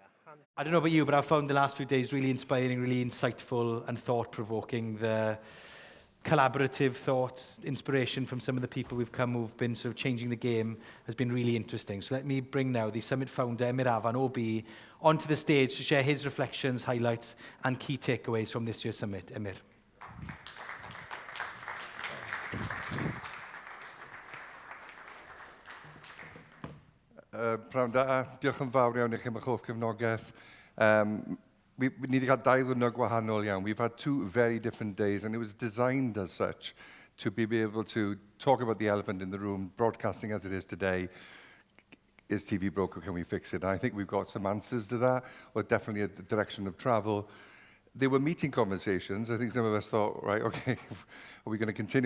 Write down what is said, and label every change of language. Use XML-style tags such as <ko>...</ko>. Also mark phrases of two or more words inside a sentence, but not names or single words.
<en>I don't know about you, but I've found the last few days really inspiring, really insightful and thought-provoking. The collaborative thoughts, inspiration from some of the people we've come who've been sort of changing the game has been really interesting. So let me bring now the Summit founder, EMYR AFAN OBE, onto the stage to share his reflections, highlights and key takeaways from this year's Summit. EMYR.</en> <cy>Pnawn da, diolch yn fawr iawn I chi am eich hoff cefnogaeth.</cy> <en>We need to get dialogue</en> <cy>gwahanol iawn.</cy> <en>We've had 2 very different days and it was designed as such to be able to talk about the elephant in the room, broadcasting as it is today. Is TV broken? Can we fix it? And I think we've got some answers to that, or definitely a direction of travel. There were meeting conversations. I think some of us thought, right, okay, are we going to continue?</en>